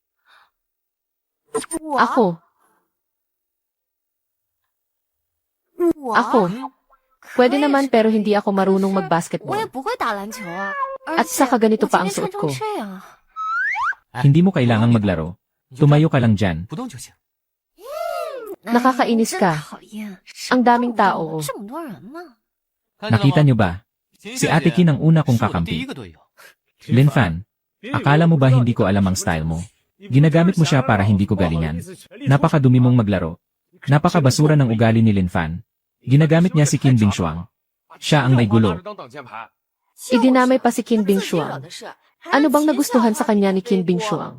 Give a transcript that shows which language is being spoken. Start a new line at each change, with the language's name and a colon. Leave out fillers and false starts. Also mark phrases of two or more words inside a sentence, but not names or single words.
Filipino: Ako. Ako. Pwede naman pero hindi ako marunong mag-basketball. At saka ganito pa ang suot ko. Hindi mo kailangang maglaro. Tumayo ka lang dyan.
Chinese: 不动就行。
Filipino: Nakakainis ka. Ang daming tao. Nakita niyo ba? Si Ate Qin ang una kong
Chinese: 是我的第
Filipino: kakampi.
Chinese: 一个队友。
Filipino: Lin Fan, akala mo ba hindi ko alam ang style mo? Ginagamit mo siya para hindi ko galingan. Napakadumi mong maglaro. Napakabasura ng ugali ni Lin Fan. Ginagamit niya si Qin Bingshuang. Siya ang may gulo. Idinamay pa si Qin Bingshuang. Ano bang nagustuhan sa kanya ni Qin Bingshuang?